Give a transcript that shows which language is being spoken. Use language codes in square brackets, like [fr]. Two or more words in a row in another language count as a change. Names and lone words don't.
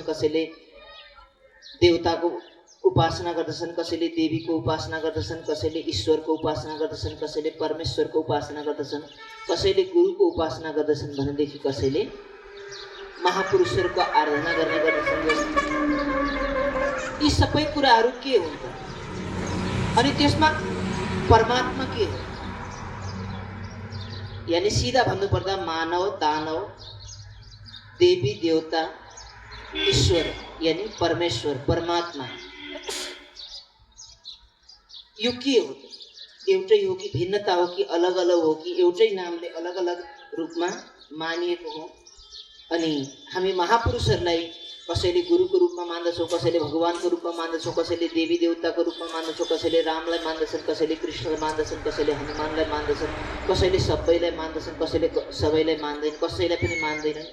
[ne] कसैले देवताको उपासना गर्दछन्, कसैले देवीको उपासना गर्दछन्, कसैले ईश्वरको उपासना गर्दछन्, कसैले परमेश्वरको उपासना गर्दछन्, कसैले गुरुको उपासना गर्दछन् भनेदेखि कसैले महापुरुषहरूको आराधना गर्ने गर्दछन्। यी सबै कुराहरू के हुन् त? अनि त्यसमा परमात्मा के हो? यानी सीधा भन्नुपर्दा मानव, दानव, देवी, देवता, ईश्वर यानी परमेश्वर, परमात्मा यो के हो? एउटै हो कि भिन्नता हो कि अलग अलग हो कि एउटै नामले अलग अलग रूपमा मानिएको हो? अनि हामी महापुरुषहरूलाई कसैले गुरुको रूपमा मान्दछौँ, कसैले भगवानको रूपमा मान्दछौँ, कसैले देवी देवताको रूपमा मान्दछौँ, कसैले रामलाई मान्दछन्, कसैले कृष्णलाई मान्दछन्, कसैले हनुमानलाई मान्दछन्, कसैले सबैलाई मान्दछन्, कसैले सबैलाई मान्दैन, कसैलाई पनि मान्दैनन्।